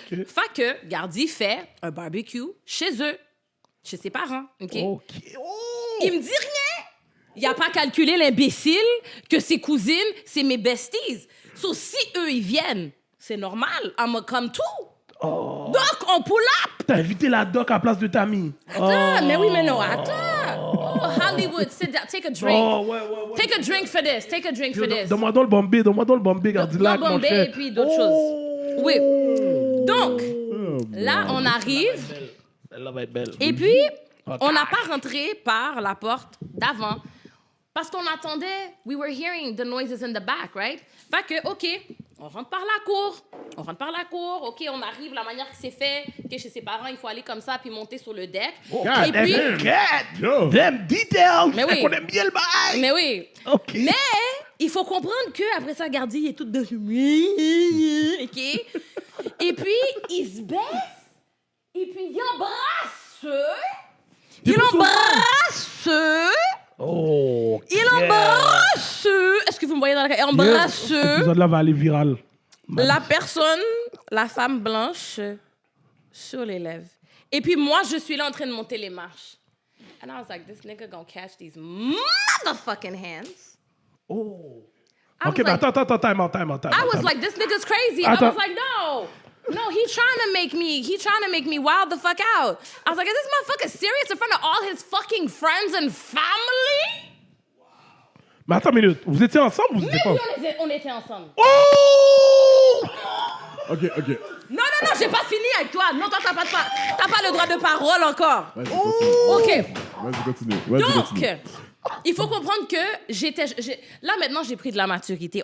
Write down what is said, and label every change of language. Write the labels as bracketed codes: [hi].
[fr] Fait que Gardi fait un barbecue chez eux, chez ses parents, OK? Oh. Il me dit rien. Il n'a pas calculé, l'imbécile, que ses cousines, c'est mes besties. So, si eux, ils viennent, c'est normal. [en] I'm a come too. Oh. [fr] Donc, on [en] pull up. [fr] T'as invité la doc à la place de Tammy. Attends, mais oui, mais non, attends. [en] Oh, Hollywood, sit down, take a drink. [fr] Oh, ouais. [en] Take a drink for this, take a drink for this. [fr] Donne-moi dans le Bombay, Gardi là. Non, Bombay et puis d'autres choses. Oui. Donc, là, on arrive. Elle va être belle. Et puis, on n'a pas rentré par la porte d'avant parce qu'on attendait. [en] We were hearing the noises in the back, right? [fr] Fait que, OK, on rentre par la cour. OK, on arrive, la manière que c'est fait, que chez ses parents, il faut aller comme ça puis monter sur le deck. Et puis, Yo! [en] Them details. [fr] Mais oui. On aime bien le bail. mais oui. OK. Mais il faut comprendre que après ça, Gardi il est tout dessus. OK? Et puis, il se baisse. Et puis, il embrasse. Il embrasse. Oh. Il embrasse. Est-ce que vous me voyez dans la... Il embrasse Cet épisode-là va aller viral. la personne, la femme blanche, sur les lèvres. Et puis moi, je suis là en train de monter les marches. [en] And I was like, this nigga gonna catch these motherfucking hands. Oh. I OK, was [fr] mais [en] like, [fr] attends. [en] Time out. I was like, this nigga's crazy. I was like, no, he trying to make me wild the fuck out. I was like, is this motherfucker serious in front of all his fucking friends and family? [fr] Mais attends une minute. Vous étiez ensemble ou vous étiez pas? Oui, on était ensemble. Oh! OK. Non, j'ai pas fini avec toi. Non, toi, t'as pas le droit de parole encore. Vas-y, continue. OK. Vas-y, continue. Donc, il faut comprendre que là, maintenant, j'ai pris de la maturité.